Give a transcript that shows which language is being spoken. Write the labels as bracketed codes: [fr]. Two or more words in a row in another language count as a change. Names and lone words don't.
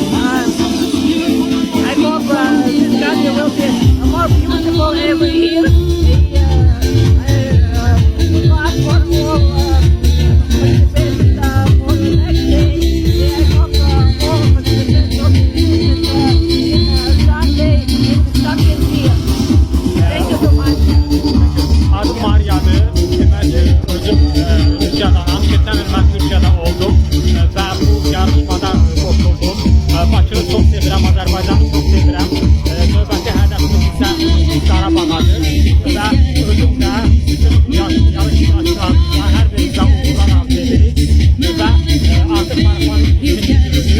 [en] I hope this country will be more beautiful every year. I ask for more participation for the next day. I hope more participation Sunday in Sunday here. Thank you so much. [az] Adım Maria'dır. Özüm Rusiyadanam. Geçen il mən Türkiyədə oldum və bu yarışmada qoşuldum. Bakını çox sevirəm, Azərbaycanı çox sevirəm. Növbəti hədəfimiz isə Qarabağadır və özüm də bütün yarış iştirakçılarına hər birimizə uğurlar arzu edirik və artıq marafon ikinci günüdür.